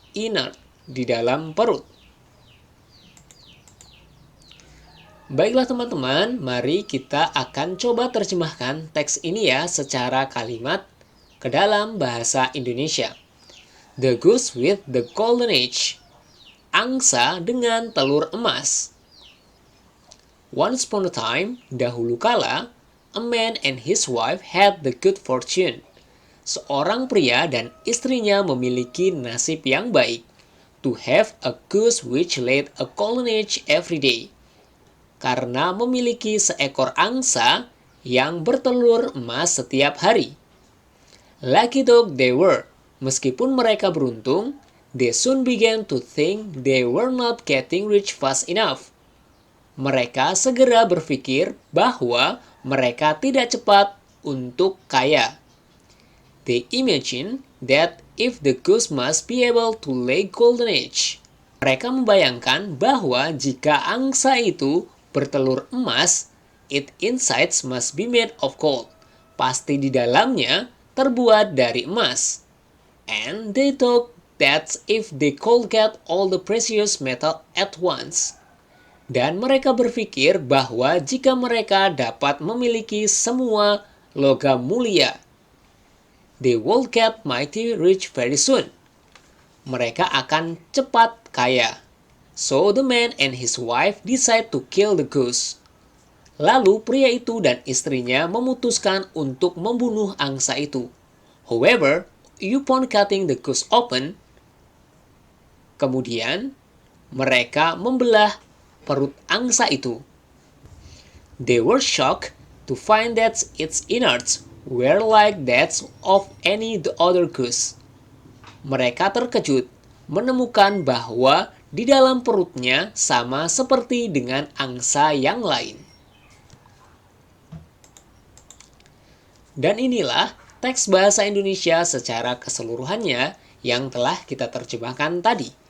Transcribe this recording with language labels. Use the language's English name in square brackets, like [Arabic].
[Indonesian] Inner, di dalam perut. Baiklah teman-teman, mari kita akan coba terjemahkan teks ini ya secara kalimat ke dalam bahasa Indonesia. [English] The Goose with the Golden Age. [Indonesian] Angsa dengan telur emas. [English] Once upon a time, [Indonesian] dahulu kala, [English] a man and his wife had the good fortune. [Indonesian] Seorang pria dan istrinya memiliki nasib yang baik. [English] To have a goose which laid a golden egg every day. [Indonesian] Karena memiliki seekor angsa yang bertelur emas setiap hari. [English] Lucky dog they were. [Indonesian] Meskipun mereka beruntung, [English] they soon began to think they were not getting rich fast enough. [Indonesian] Mereka segera berpikir bahwa mereka tidak cepat untuk kaya. [English] They imagine that if the goose must be able to lay golden egg. [Indonesian] Mereka membayangkan bahwa jika angsa itu bertelur emas, [English] its insides must be made of gold. [Indonesian] Pasti di dalamnya terbuat dari emas. [English] And they thought that if they could get all the precious metal at once. [Indonesian] Dan mereka berpikir bahwa jika mereka dapat memiliki semua logam mulia, [English] they will get mighty rich very soon. [Indonesian] Mereka akan cepat kaya. [English] So the man and his wife decide to kill the goose. [Indonesian] Lalu pria itu dan istrinya memutuskan untuk membunuh angsa itu. [English] However, upon cutting the goose open, [Indonesian] kemudian mereka membelah perut angsa itu. [English] They were shocked to find that its innards were like that of any other goose. [Indonesian] Mereka terkejut menemukan bahwa di dalam perutnya sama seperti dengan angsa yang lain. Dan inilah teks bahasa Indonesia secara keseluruhannya yang telah kita terjemahkan tadi.